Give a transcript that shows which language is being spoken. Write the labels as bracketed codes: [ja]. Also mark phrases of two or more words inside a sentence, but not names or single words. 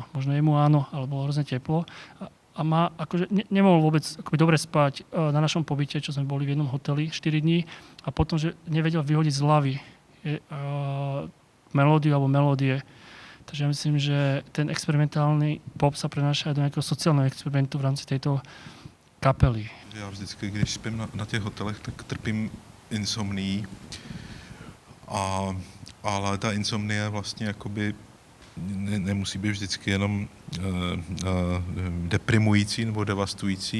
[sk] Možno jemu áno, ale bolo hrozne teplo. A nemohol vôbec dobre spať na našom pobyte, čo sme boli v jednom hoteli 4 dní a potom, že nevedel vyhodiť z hlavy melódiu alebo melódie. Takže ja myslím, že ten experimentálny pop sa prenáša aj do nejakého sociálneho experimentu v rámci tejto kapely. [cs] Já vždycky, když spím na těch hotelech, tak trpím insomnií, ale ta insomnie vlastně jakoby nemusí být vždycky jenom deprimující nebo devastující.